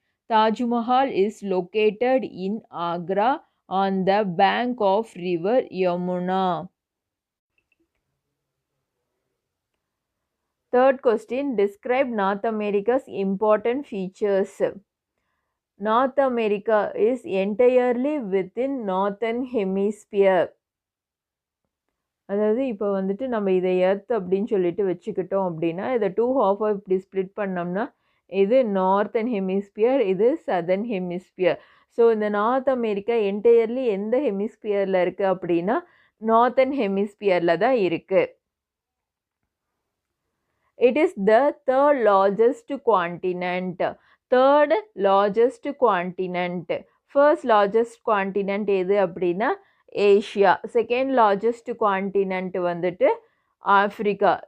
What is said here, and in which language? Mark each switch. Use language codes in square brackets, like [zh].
[en] Taj Mahal is located in Agra on the bank of river Yamuna. Third question, describe North America's important features. North America is entirely within northern hemisphere. [ta] அதாவது இப்போ வந்துட்டு நம்ம இதை earth அப்படின்னு சொல்லிட்டு வச்சுக்கிட்டோம் அப்படின்னா இதை 2 ஹாஃபாக இப்படி ஸ்ப்ளிட் பண்ணோம்னா இது நார்த்தன் ஹெமிஸ்பியர், இது சதர்ன் ஹெமிஸ்பியர். ஸோ இந்த நார்த் அமெரிக்கா என்டையர்லி எந்த ஹெமிஸ்பியரில் இருக்குது அப்படின்னா நார்த்தன் ஹெமிஸ்பியரில் தான் இருக்குது. [en] It is the third largest continent. Third largest continent. First largest continent [ta] எது அப்படின்னா ஏஷியா. [en] Second largest continent வந்துட்டு Africa.